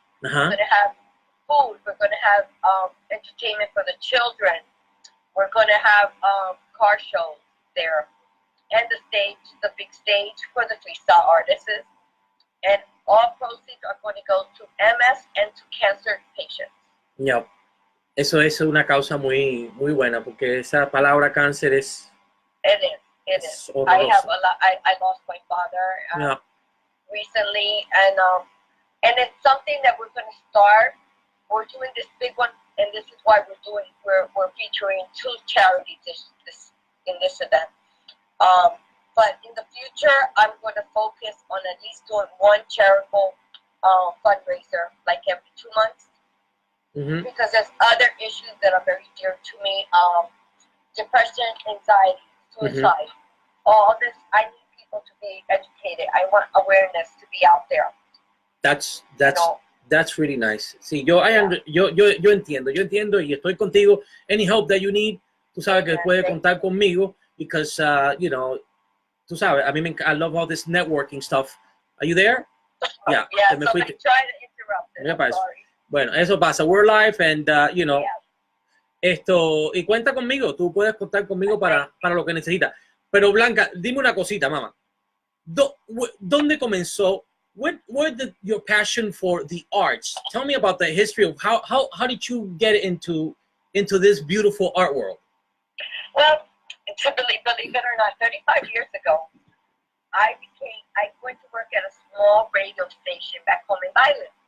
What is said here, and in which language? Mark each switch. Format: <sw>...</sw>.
<en>We're gonna have food. We're gonna have entertainment for the children. We're gonna have car shows there, and the big stage for the freestyle artists. And all proceeds are going to go to MS and to cancer patients. Yep.</en> <es>Eso es una causa muy buena, porque esa palabra cáncer es.</es> <en>It is. I have a lot. I lost my father recently, and it's something that we're going to start. We're doing this big one, and this is why we're featuring 2 charities in this event. But in the future, I'm going to focus on at least doing one charitable fundraiser like every 2 months, because there's other issues that are very dear to me. Depression, anxiety, suicide, all this. I need people to be educated. I want awareness to be out there. That's really nice.</en> <es>Sí, yo entiendo y estoy contigo.</es> <en>Any help that you need, tú sabes que puedes contar conmigo, because you know, tú sabes, I love all this networking stuff. Are you there? Yeah. So I try to interrupt it. Sorry.</en> <es>Bueno, eso pasa. We're live, and you know, esto, y cuenta conmigo. Tú puedes contar conmigo para lo que necesitas. Pero Blanca, dime una cosita, mamá. ¿Dónde comenzó?</es> <en>Where did your passion for the arts? Tell me about the history of how did you get into this beautiful art world? Well, to believe it or not, 35 years ago, I went to work at a small radio station back home in Ireland.</en>